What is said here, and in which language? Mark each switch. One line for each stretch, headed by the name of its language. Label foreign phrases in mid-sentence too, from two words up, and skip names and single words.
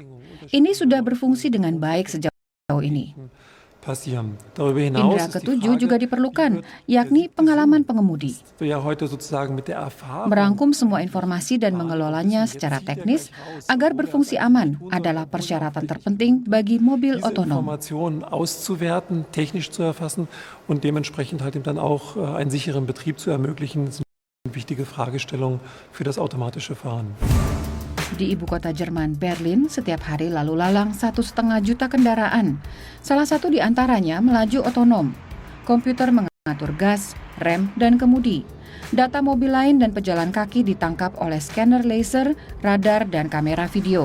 Indonesian: Ini sudah berfungsi dengan baik sejauh ini. Indera ketujuh juga diperlukan, yakni pengalaman pengemudi. Merangkum semua informasi dan mengelolanya secara teknis agar berfungsi aman adalah persyaratan terpenting bagi mobil otonom.
German: Technisch zu erfassen und dementsprechend halt eben dann auch einen sicheren Betrieb zu ermöglichen, sind wichtige Fragestellungen für das automatische Fahren.
Indonesian: Di ibu kota Jerman, Berlin, setiap hari lalu lalang 1,5 juta kendaraan. Salah satu di antaranya melaju otonom. Komputer mengatur gas, rem, dan kemudi. Data mobil lain dan pejalan kaki ditangkap oleh scanner laser, radar, dan kamera video.